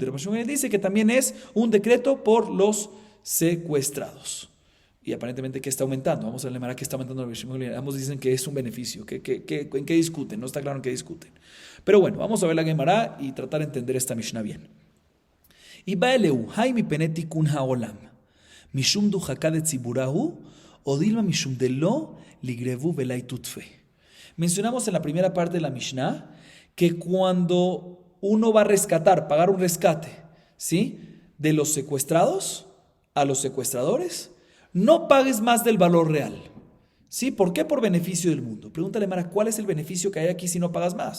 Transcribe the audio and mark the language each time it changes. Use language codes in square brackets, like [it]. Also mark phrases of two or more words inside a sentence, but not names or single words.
[es] Y Rabbi Shimon Gamliel dice que también es un decreto por los secuestrados. Y aparentemente que está aumentando. Vamos a ver que está aumentando Rabbi Shimon Gamliel. Ambos dicen que es un beneficio. ¿En qué discuten? No está claro en qué discuten. Pero bueno, vamos a ver la Gemara y tratar de entender esta Mishnah bien. Y [arc] איבעיא להו, האי מפני תיקון העולם, משום דוחקא דציבורא הוא, או דילמא משום דלא ליגרבו ולייתו טפי. [es] Mencionamos en la primera parte de la Mishnah que cuando uno va a rescatar, pagar un rescate, ¿sí?, de los secuestrados a los secuestradores, no pagues más del valor real. ¿Sí? ¿Por qué? Por beneficio del mundo. Pregúntale, Mara, ¿cuál es el beneficio que hay aquí si no pagas más?